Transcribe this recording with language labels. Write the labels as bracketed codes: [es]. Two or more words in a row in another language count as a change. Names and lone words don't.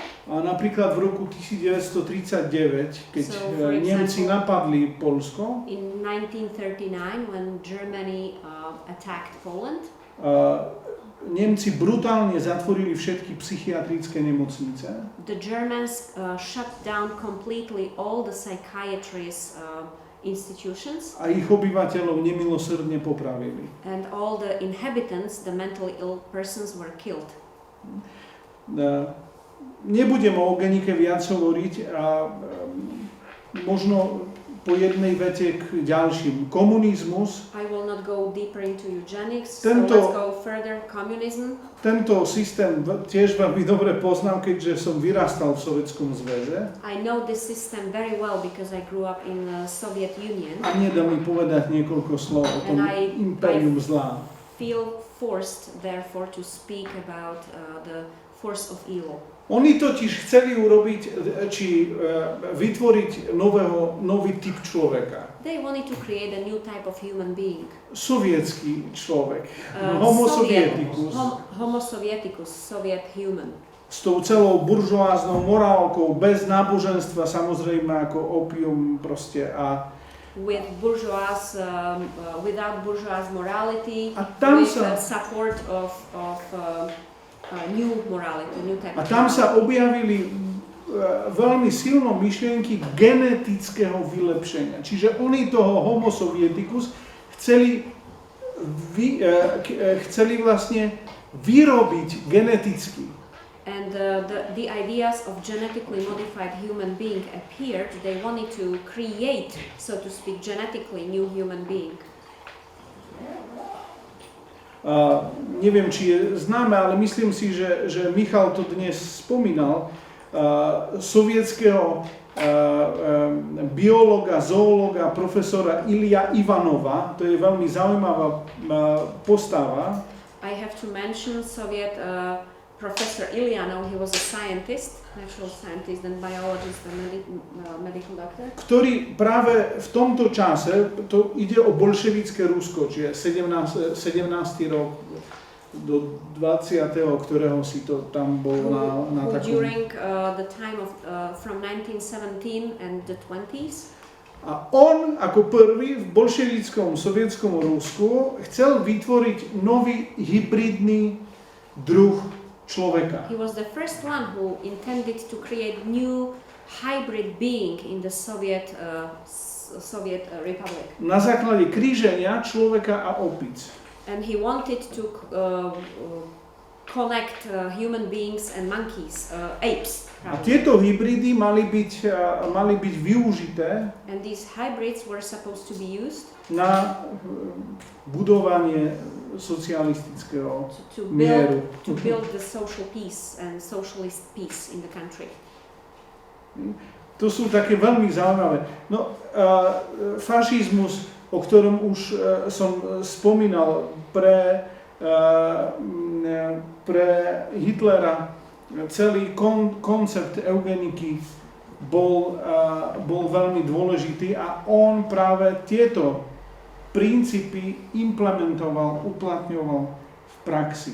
[sk] A napríklad v roku 1939, keď Nemci napadli Poľsko, [en] in 1939, when Germany attacked Poland, [sk] Nemci brutálne zatvorili všetky psychiatrické nemocnice. [en] The Germans shut down completely all the psychiatrist institutions. [sk] A ich obyvateľov nemilosrdne popravili. [en] And all the inhabitants, the mentally ill persons, were killed. [sk] Nebudem o eugenike viac hovoriť a možno po jednej vete k ďalším. Komunizmus. [en] I will not go deeper into eugenics, [sk] Tento- [en] so let's go further. Communism. [sk] Tento systém tiež veľmi dobre poznám, keďže som vyrastal v Sovietskom zväze. [en] I know this system very well because I grew up in the Soviet Union. [sk] A nedá mi povedať niekoľko slov o tom impérium zla. [en] Feel forced, therefore, to speak about the force of evil. [sk] Oni totiž chceli urobiť, vytvoriť nový typ človeka. [en] They wanted to create a new type of human being. [sk] Sovietský človek. Homo sovieticus. [en] Homo sovieticus, Soviet human. [sk] S tou celou buržoáznou morálkou, bez náboženstva, samozrejme ako opium proste a [en] with without bourgeois morality, with support of new morality, new type. [sk] A tam sa objavili veľmi silno myšlienky genetického vylepšenia. Čiže oni toho Homo sovieticus chceli vlastne vyrobiť geneticky. [en] And the ideas of genetically modified human being appeared. They wanted to create, so to speak, genetically new human being. [sk] Neviem, či je známe, ale myslím si, že Michal to dnes spomínal. Sovietského biológa, zoológa, profesora Ilja Ivanova, to je veľmi zaujímavá postava. [en] I have to mention Soviet Professor Ilyanov. He was a scientist, natural scientist and biologist and medical doctor. [sk] Ktorý práve v tomto čase, to ide o bolševické Rusko, čiže 17. rok do 20. ktorého si to tam bol na takom... [en] During the time of from 1917 and the 20s. [sk] A on ako prvý v bolševickom sovietskom Rusku chcel vytvoriť nový hybridný druh človeka. [en] He was the first one who intended to create new hybrid being in the Soviet Republic. [sk] Na základe kríženia človeka a opic. [en] And he wanted to connect human beings and monkeys, apes. [sk] A tieto hybridy mali byť využité. [en] And these hybrids were supposed to be used [sk] na budovanie socialistického mieru. [en] To build the social peace and socialist peace in the country. [sk] To sú také veľmi zaujímavé. No, fašizmus, o ktorom už som spomínal, pre Hitlera celý koncept eugeniky bol veľmi dôležitý a on práve tieto princípy implementoval, uplatňoval v praxi.